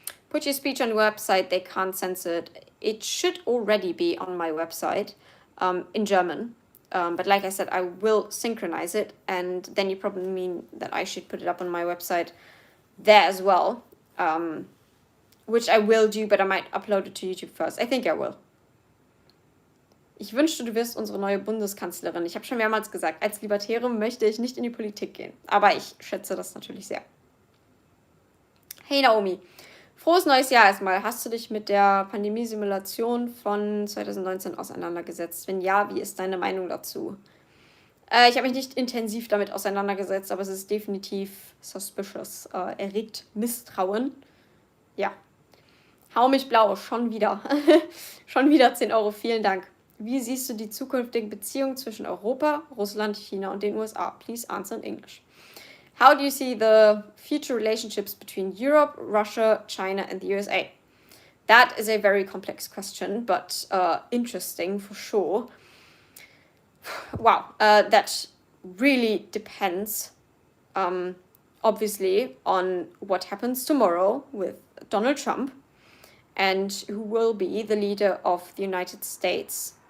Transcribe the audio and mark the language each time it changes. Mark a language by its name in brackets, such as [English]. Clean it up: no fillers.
[English] Put your speech on the website, they can't censor it. It should already be on my website in German. But like I said, I will synchronize it, and then you probably mean that I should put it up on my website there as well, which I will do, but I might upload it to YouTube first. I think I will. [German] Ich wünschte, du wirst unsere neue Bundeskanzlerin. Ich habe schon mehrmals gesagt, als Libertärin möchte ich nicht in die Politik gehen. Aber ich schätze das natürlich sehr. Hey Naomi, frohes neues Jahr erstmal. Hast du dich mit der Pandemie-Simulation von 2019 auseinandergesetzt? Wenn ja, wie ist deine Meinung dazu? Ich habe mich nicht intensiv damit auseinandergesetzt, aber es ist definitiv suspicious. Erregt Misstrauen. Ja. Hau mich blau, schon wieder. Schon wieder 10 Euro, vielen Dank. Wie siehst du die zukünftigen Beziehungen zwischen Europa, Russland, China und den USA? [English] Please answer in English. How do you see the future relationships between Europe, Russia, China and the USA? That is a very complex question, but interesting for sure. Wow, that really depends, obviously, on what happens tomorrow with Donald Trump and who will be the leader of the United States.